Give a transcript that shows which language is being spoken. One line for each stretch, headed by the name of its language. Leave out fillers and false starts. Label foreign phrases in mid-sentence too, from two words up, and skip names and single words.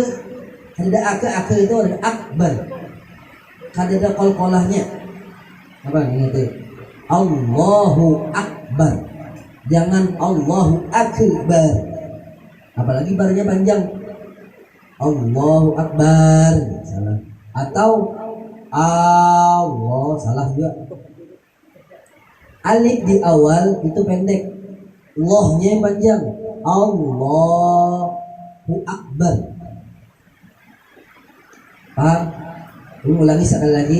Indonesian: Ada akal itu ada akbar. Kada ada qalqalahnya. Apa ini tuh?
Arabic: الله أكبر.
Indonesian: Jangan
Arabic: الله أكبر.
Indonesian: Apalagi barnya panjang.
Arabic: الله أكبر.
Indonesian: Salah. Atau Allah, salah juga. Alif di awal itu pendek. Allahnya yang panjang.
Arabic: الله أكبر.
Indonesian: Paham? Ulangi sekali lagi.